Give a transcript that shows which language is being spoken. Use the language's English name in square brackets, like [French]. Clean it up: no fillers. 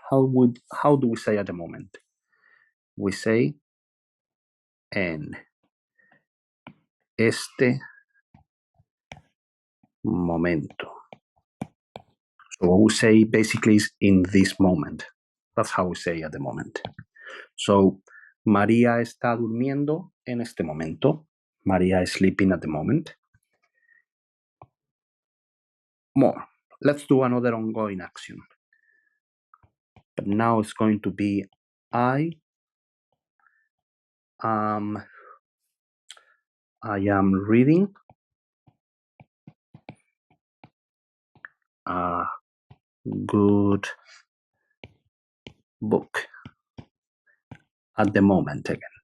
[English] How do we say at the moment? We say [Spanish] en este momento. [English] So what we say basically is in this moment. That's how we say at the moment. [Spanish] So María está durmiendo en este momento. [English] María is sleeping at the moment. More. Let's do another ongoing action. But now it's going to be I am reading a good book at the moment again.